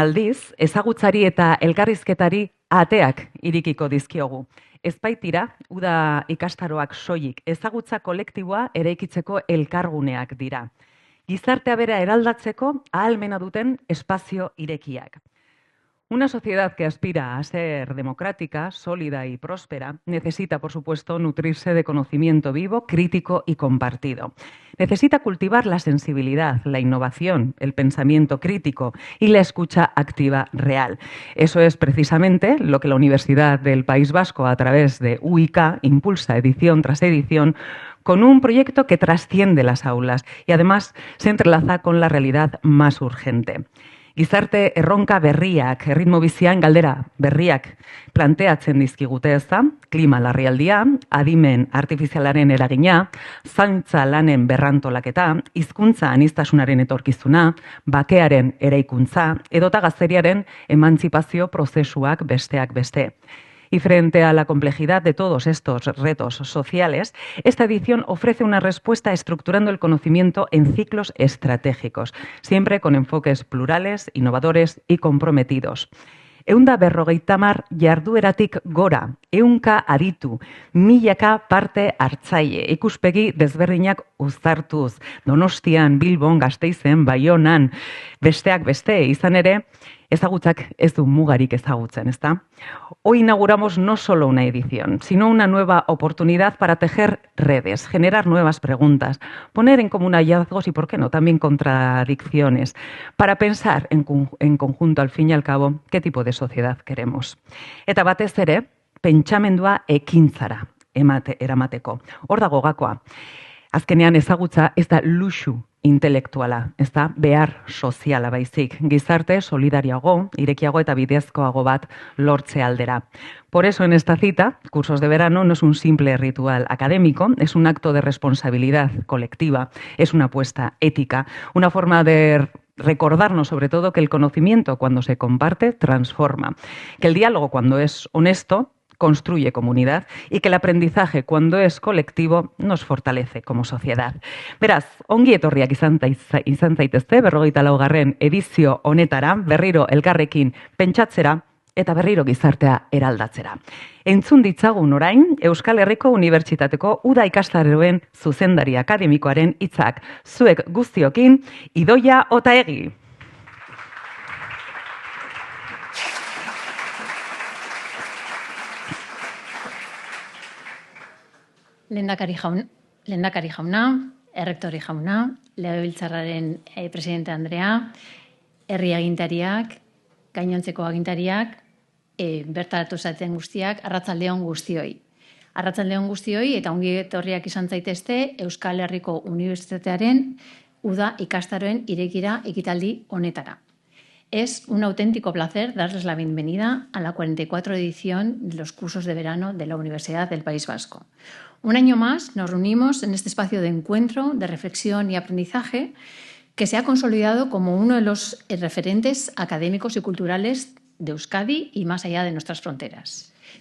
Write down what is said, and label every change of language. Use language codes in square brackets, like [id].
[eu] aldiz, ezagutzari eta elkarrizketari ateak irekiko dizkiogu. Ez baitira, uda ikastaroak soilik, ezagutza kolektiboa eraikitzeko elkarguneak dira. Gizartea bera eraldatzeko ahalmena duten espazio irekiak. [es] Una sociedad que aspira a ser democrática, sólida y próspera necesita, por supuesto, nutrirse de conocimiento vivo, crítico y compartido. Necesita cultivar la sensibilidad, la innovación, el pensamiento crítico y la escucha activa real. Eso es precisamente lo que la Universidad del País Vasco, a través de UIK, impulsa edición tras edición, con un proyecto que trasciende las aulas y además se entrelaza con la realidad más urgente. [eu] Gizarte erronka berriak, erritmo bizian galdera berriak planteatzen dizkigute ezta, klima larrialdia, adimen artifizialaren eragina, zaintza lanen berrantolaketa, hizkuntza aniztasunaren etorkizuna, bakearen eraikuntza, edota gazteriaren emantzipazio prozesuak besteak beste. [es] Y frente a la complejidad de todos estos retos sociales, esta edición ofrece una respuesta estructurando el conocimiento en ciclos estratégicos, siempre con enfoques plurales, innovadores y comprometidos. [eu] 150 jardueratik gora, 100 aditu, 1000 parte hartzaile, ikuspegi desberdinak uztartuz, Donostian, Bilbon, Gasteizen, Baionan, besteak beste, izan ere, ezagutzak ez du mugarik ezagutzen, ¿está? [es] Hoy inauguramos no solo una edición, sino una nueva oportunidad para tejer redes, generar nuevas preguntas, poner en común hallazgos y, ¿por qué no?, también contradicciones, para pensar en conjunto, al fin y al cabo, qué tipo de sociedad queremos. [eu] Eta batez ere, pentsamendua ekintzara eramateko. Hor dago gakoa. Azkenean ezagutza ez da luxu intelektuala, ez da behar soziala baizik, gizarte solidariago, irekiago eta bidezkoago bat lortze aldera. [es] Por eso en esta cita, Cursos de Verano no es un simple ritual académico, es un acto de responsabilidad colectiva, es una apuesta ética, una forma de recordarnos sobre todo que el conocimiento cuando se comparte transforma, que el diálogo cuando es honesto construye comunidad y que el aprendizaje, cuando es colectivo, nos fortalece como sociedad. [eu] Beraz, ongi etorriak izan zaitezte, 44. edizio honetara, berriro elkarrekin pentsatzera eta berriro gizartea eraldatzera. Entzun ditzagun orain, Euskal Herriko Unibertsitateko Uda ikastaroen zuzendari akademikoaren hitzak, zuek guztiokin, Idoia Otaegi. Lehendakari jauna, errektori jauna, legebiltzarraren presidente Andrea, herri agintariak, gainontzeko agintariak, bertaratu zaten guztiak, arratsaldeon guztioi. Arratsaldeon guztioi eta ongi etorriak izan zaitezte Euskal Herriko Unibertsitatearen Uda ikastaroen irekira ekitaldi honetara. [es] Es un auténtico placer darles la bienvenida a la 44 edición de los cursos de verano de la Universidad del País Vasco. Un año más nos reunimos en este espacio de encuentro, de reflexión y aprendizaje que se ha consolidado como uno de los referentes académicos y culturales de Euskadi y más allá de nuestras fronteras.